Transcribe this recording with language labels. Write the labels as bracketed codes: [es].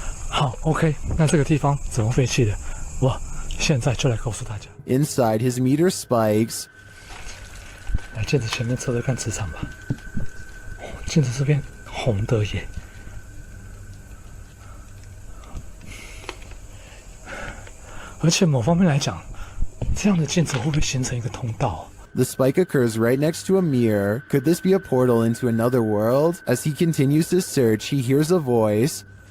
[zh] 好 ，OK， 那这个地方怎么废弃的？我现在就来告诉大家。 [en] Inside, his meter spikes. [zh] 来镜子前面测测看磁场吧。镜子这边红的耶。而且某方面来讲，这样的镜子会不会形成一个通道？ [en] The spike occurs right next to a mirror. Could this be a portal into another world? As he continues to search, he hears a voice.